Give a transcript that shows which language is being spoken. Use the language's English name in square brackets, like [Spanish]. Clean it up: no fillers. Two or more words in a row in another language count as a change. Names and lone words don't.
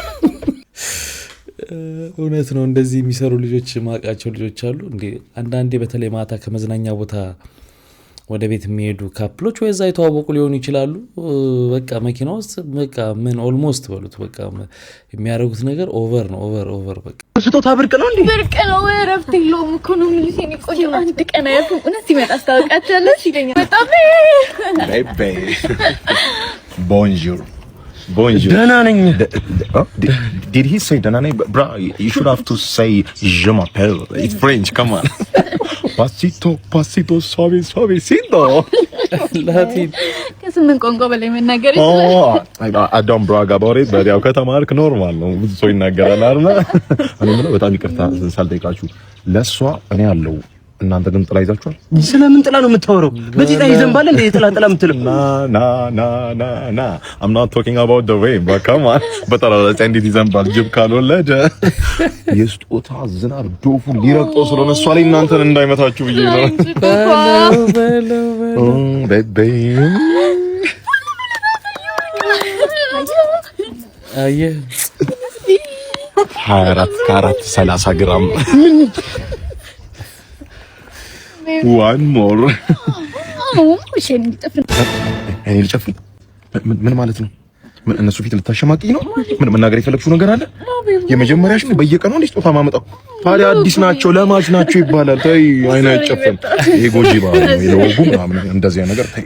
[Amharic] እውነት ነው። እንደዚህ የሚሰሩ ልጆች ማቃቸው ልጆች አሉ እንዴ። አንዳንዴ በተለይ ማታ ከመዝናኛ ቦታ ወደ ቤት የሚሄዱ ካፕሎች ወይ እዛ የተዋወቁ ሊሆኑ ይችላሉ። በቃ መኪና ውስጥ በቃ ምን ኦልሞስት በሉት በቃ የሚያደርጉት ነገር ኦቨር ነው። ኦቨር በቃ ስጦታ ብርቅ ነው እንዴ? ብርቅ ነው። እረፍት የለውም እኮ ነው የሚሉት። እኔ ቆይ አንድ ቀን አያልፍም። እውነት ሲመጣ አስታውቃቸዋለሁ ይለኛል። በጣም ቦንጆር ደህና ነኝ። [English] Did he say [Amharic] ደህና ነኝ? [English] Bro, you should have to say [French] je m'appelle. [English] It's French, come on. [Spanish] Pasito, suavecito. [Amharic] ላቲን ከስምንት ቋንቋ በላይ መናገር ይችላል። [English] I don't brag about it, but [Amharic] ያው ከተማርክ ኖርማል ነው። ብዙ ሰው ይናገራል አይደል? እኔ ምነው በጣም ይቅርታ ሳልጠይቃችሁ ለሷ እኔ ያለው እናንተ ግን ጥላ ይዛችኋል። ስለምን ጥላ ነው የምታወራው? በዚህ ላይ ይዘንባል እንደ ጥላ የምትለው? [English] ና I'm not talking about the way, but come on. [Amharic] በጠራ ላይ እንዴት ይዘንባል? ጅብ ካልወለደ የስጦታ ዝናብ ዶፉ ሊረግጠው ስለሆነ እሷ ላይ እናንተን እንዳይመታችሁ ብዬ ነው። ቤቢ አየህ 24 ካራት 30 ግራም [English] one more [Amharic] እኔ ልጨፍን? ምን ማለት ነው? ምን እነሱ ፊት ልታሸማቅኝ ነው? ምን መናገር የፈለግሽው ነገር አለ? የመጀመሪያሽ ነው በየቀኑ እንዴ ስጦታ ማመጣው? ታዲያ አዲስ ናቸው ለማች ናቸው ይባላል። ተይ አይና አይጨፈን። ይሄ ጎጂ ባህል ነው። የለወጉ ምናምን እንደዚህ ነገር ተይ።